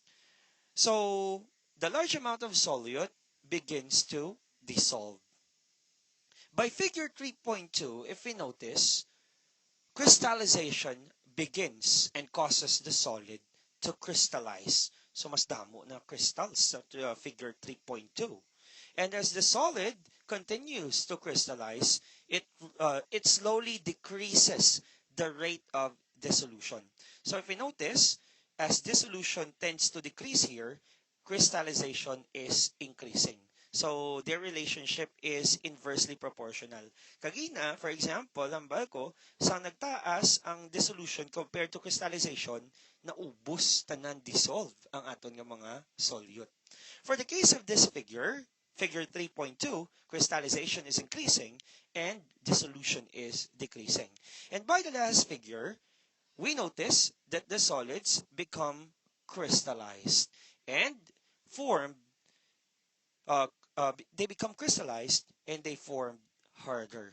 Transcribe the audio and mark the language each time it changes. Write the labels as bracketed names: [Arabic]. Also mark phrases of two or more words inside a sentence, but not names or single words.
[English] So the large amount of solute begins to dissolve. By figure 3.2, if we notice, crystallization begins and causes the solid to crystallize. [Hiligaynon] So mas damo na crystals sa figure 3.2. [English] And as the solid continues to crystallize, it slowly decreases the rate of dissolution. So if we notice, as dissolution tends to decrease here, crystallization is increasing. So their relationship is inversely proportional. [Hiligaynon] Kagina, [English] for example, [Hiligaynon] ang balko, sa nagtaas ang dissolution [English] compared to crystallization, [Hiligaynon] naubos tanan dissolve ang aton nga mga solute. [English] For the case of this figure, figure 3.2, crystallization is increasing and dissolution is decreasing. And by the last figure, we notice that the solids become crystallized and form uh, they become crystallized and they form harder.